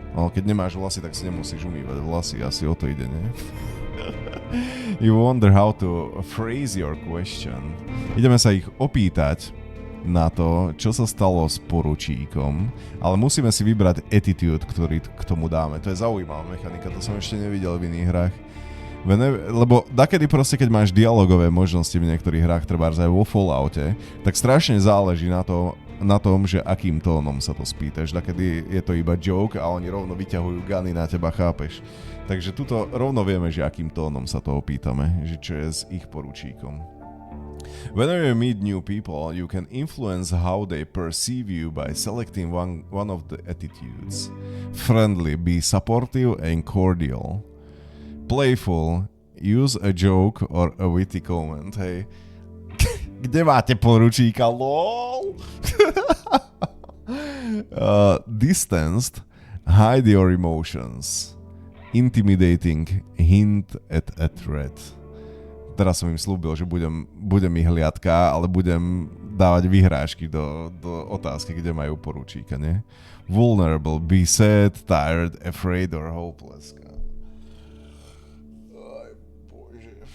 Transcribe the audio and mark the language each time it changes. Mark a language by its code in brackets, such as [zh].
[sk] No, keď nemáš vlasy, tak si nemusíš umývať vlasy. Asi o to ide, nie? [en] You wonder how to phrase your question. [sk] Ideme sa ich opýtať na to, čo sa stalo s poručíkom, ale musíme si vybrať attitude, ktorý k tomu dáme. To je zaujímavá mechanika, to som ešte nevidel v iných hrách. Lebo dakedy proste, keď máš dialogové možnosti v niektorých hrách, trebárs aj vo Falloute, tak strašne záleží na tom, že akým tónom sa to spýtaš. Dakedy je to iba joke a oni rovno vyťahujú guny na teba, chápeš? Takže tuto rovno vieme, že akým tónom sa to opýtame, že čo je s ich poručíkom. [en] Whenever you meet new people, you can influence how they perceive you by selecting one of the attitudes. Friendly, be supportive and cordial. Playful, use a joke or a witty comment. [sk] Hej, kde máte poručíka, lol? [en] Distanced, hide your emotions. Intimidating, hint at a threat. [sk] Teraz som im slúbil, že budem ich hliadka, ale budem dávať vyhrážky do otázky, kde majú poručíka, nie? [en] Vulnerable, be sad, tired, afraid or hopeless. [sk] Aj bože.